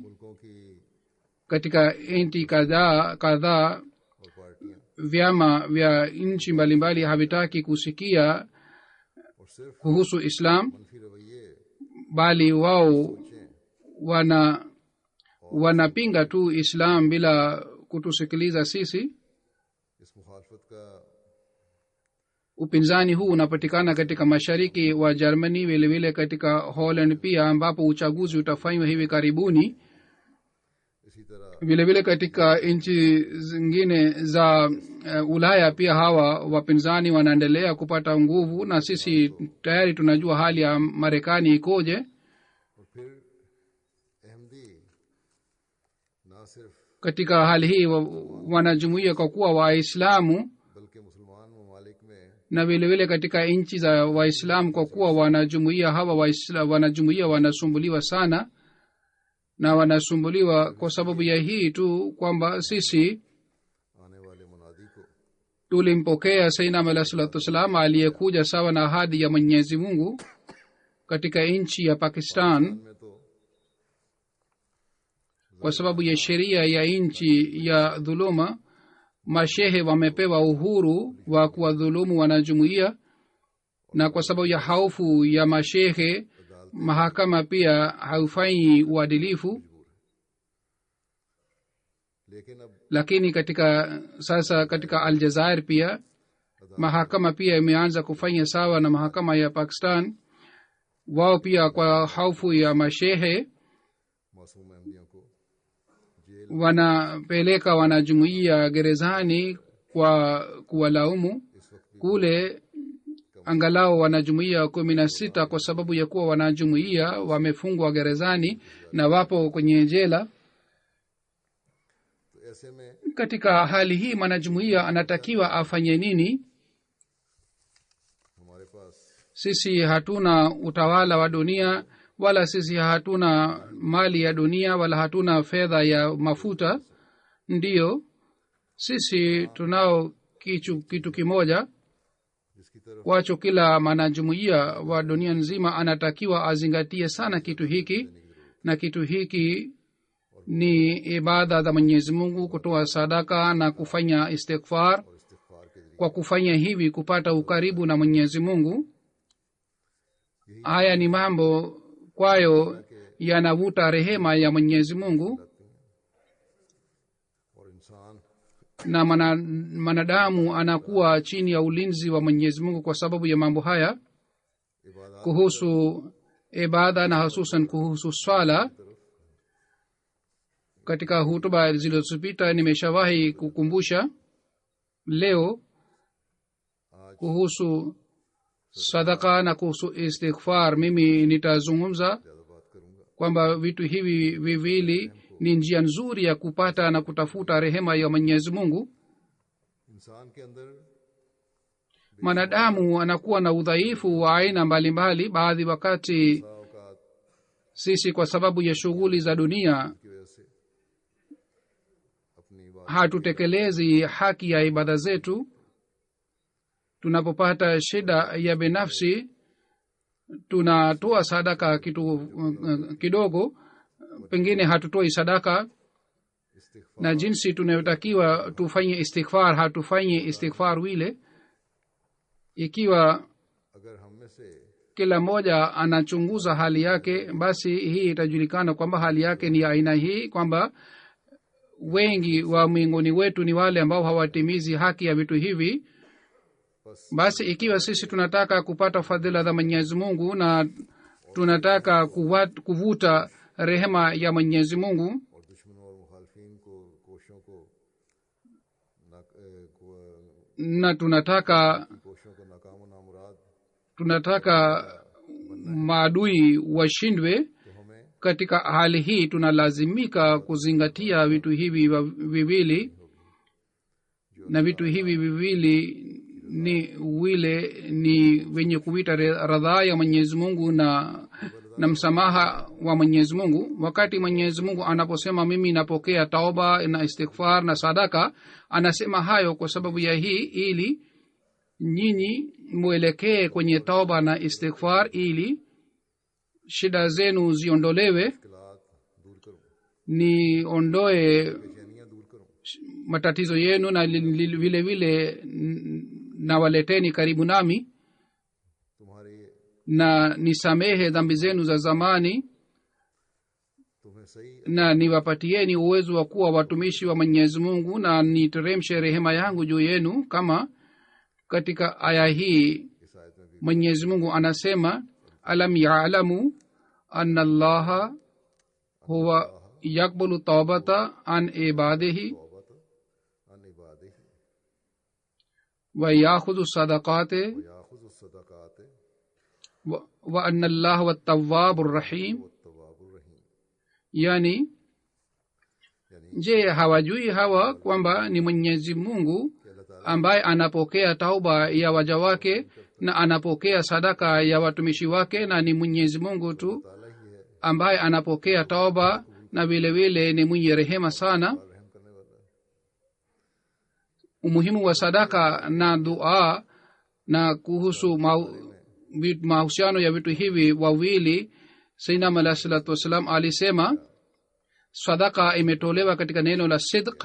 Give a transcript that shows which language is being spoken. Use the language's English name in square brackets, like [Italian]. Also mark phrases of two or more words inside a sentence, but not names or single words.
[Swahili] Katika nchi kadhaa vyama vya nchi mbalimbali havitaki kusikia kuhusu Islam, bali wao wanapinga tu Islam bila kutusikiliza sisi. [Urdu] اس مخالفت کا [Swahili] Upinzani huu unapatikana katika mashariki wa Germany, vile vile katika Holland pia, ambapo uchaguzi utafanywa hivi karibuni. [Urdu] اسی طرح [Swahili] Vile vile katika nchi zingine za Ulaya pia hawa wapinzani wanaendelea kupata nguvu, na sisi tayari tunajua hali ya Marekani ikoje. [Urdu] اور پھر احمدی نہ صرف [Swahili] Katika hali hii wanajumuia kwa kuwa Waislamu, [Urdu] بلکہ مسلمان ممالک میں [Swahili] na vile vile katika nchi za Waislamu kwa kuwa wanajumuia hawa wanajumuia wanasumbuliwa sana, na wanasumbuliwa kwa sababu ya hii tu kwamba sisi [Urdu] آنے والے منادی کو [Swahili] tulimpokea Sayyidina Ahmad [Arabic] عليه الصلاة والسلام [Swahili] aliyekuja sawa na ahadi ya Mwenyezi Mungu katika nchi ya Pakistan. [Urdu] میں تو [Swahili] Kwa sababu ya sheria ya nchi ya dhuluma, mashehe wamepewa uhuru wa kuwadhulumu wanajumuia, na kwa sababu ya hofu ya mashehe mahakama pia haufanyi uadilifu. [Urdu] لیکن اب [Swahili] Lakini sasa katika Aljazair pia mahakama pia imeanza kufanya sawa na mahakama ya Pakistan. Wao pia kwa hofu ya mashehe [Urdu] معصوم احمدیوں کو جیل [Swahili] wanapeleka wanajumuia gerezani kwa kuwalaumu. [Urdu] اس وقت [Swahili] Kule angalau wanajumuia 16 kwa sababu ya kuwa wanajumuia wamefungwa gerezani na wapo kwenye jela. [Urdu] تو ایسے میں [Swahili] Katika hali hii mwanajumuia anatakiwa afanye nini? [Urdu] ہمارے پاس [Swahili] Sisi hatuna utawala wa dunia, wala sisi hatuna mali ya dunia, wala hatuna fedha ya mafuta. Ndiyo, sisi tunao kitu kimoja [Urdu] جس کی طرف [Swahili] kwacho kila mwanajumuia wa dunia nzima anatakiwa azingatie sana kitu hiki, na kitu hiki ni ibada za Mwenyezi Mungu, kutoa sadaka na kufanya istighfar. [Urdu] استغفار کے ذریعے [Swahili] Kwa kufanya hivi kupata ukaribu na Mwenyezi Mungu. Haya ni mambo kwayo yanavuta rehema ya Mwenyezi Mungu, [Urdu] اور انسان [Swahili] na manadamu anakuwa chini ya ulinzi wa Mwenyezi Mungu kwa sababu ya mambo haya. [Urdu] इबादत [Swahili] Kuhusu ibada na hususan kuhusu swala, katika hutuba zilizopita nimeshawahi kukumbusha. Leo kuhusu sadaka na kuhusu istighfar mimi nitazungumza [Urdu] زیادہ بات کروں گا [Swahili] kwamba vitu hivi viwili ni njia nzuri ya kupata na kutafuta rehema ya Mwenyezi Mungu. [Urdu] انسان کے اندر [Swahili] Mwanadamu anakuwa na udhaifu wa aina mbalimbali. Baadhi wakati [Urdu] औकात [Swahili] sisi kwa sababu ya shughuli za dunia [Urdu] کی وجہ سے اپنی بات [Swahili] hatutekelezi haki ya ibada zetu. Tunapopata shida ya binafsi tunatoa sadaka kidogo, pengine hatutoi sadaka, [Urdu] इस्तिग़फ़ार [Swahili] na jinsi tunayotakiwa tufanye istighfar hatufanye istighfar wile. Ikiwa [Urdu] اگر ہم میں سے [Swahili] kila mmoja anachunguza hali yake, basi hii itajulikana kwamba hali yake ni aina hii, kwamba wengi wa miongoni wetu ni wale ambao hawatimizi haki ya vitu hivi. Basi ikiwa sisi tunataka kupata fadhila za Mwenyezi Mungu na tunataka kuvuta rehema ya Mwenyezi Mungu, [Urdu] اور دشمنوں اور مخالفین کو کوششوں کو [Swahili] na tunataka [Urdu] کوششوں کو ناکام اور نامراد [Swahili] maadui washindwe, [Urdu] تو ہمیں [Swahili] katika hali hii tunalazimika kuzingatia vitu hivi viwili, na vitu hivi viwili ni wenye kuita radhaa ya Mwenyezi Mungu na msamaha wa Mwenyezi Mungu. Wakati Mwenyezi Mungu anaposema mimi napokea tauba na istighfar na sadaka, anasema hayo kwa sababu ya hii, ili nyinyi mwelekee kwenye tauba na istighfar, ili shida zenu ziondolewe, [Urdu] مشکلات دور کروں, [Swahili] niondoe [Urdu] بے چینیاں دور کروں, [Swahili] matatizo yenu, na vile vile nawaleteni karibu nami, [Urdu] तुम्हारे [Swahili] na nisamehe dhambi zenu za zamani, [Urdu] तुम्हें [Swahili] na niwapatieni uwezo wa kuwa watumishi wa mwenyezi mungu na niteremshe rehema yangu juu yenu. Kama katika aya hii mwenyezi mungu anasema [Arabic] ألم يعلم أن الله هو يقبل التوبة عن عباده عن عباده ويأخذ الصدقات يأخذ الصدقات وأن الله هو التواب الرحيم. والتواب الرحيم. [Swahili] yani [Urdu] यानी [Swahili] je hawajui hawa kwamba ni mwenyezi mungu [Urdu] کہ اللہ تعالیٰ [Swahili] ambaye anapokea tauba ya waja wake na anapokea sadaka ya watumishi wake, na ni mwenyezi mungu tu [Urdu] تعالیٰ ہی ہے [Swahili] ambaye anapokea tauba na vile vile ni mwenye rehema sana. [Urdu] رحم کرنے والا ہے. [Swahili] Umuhimu wa sadaka na dua na kuhusu mahusiano ya vitu hivi wawili, [Arabic] سيدنا عليه الصلاة والسلام [Swahili] alisema sadaka imetolewa katika neno la sidq.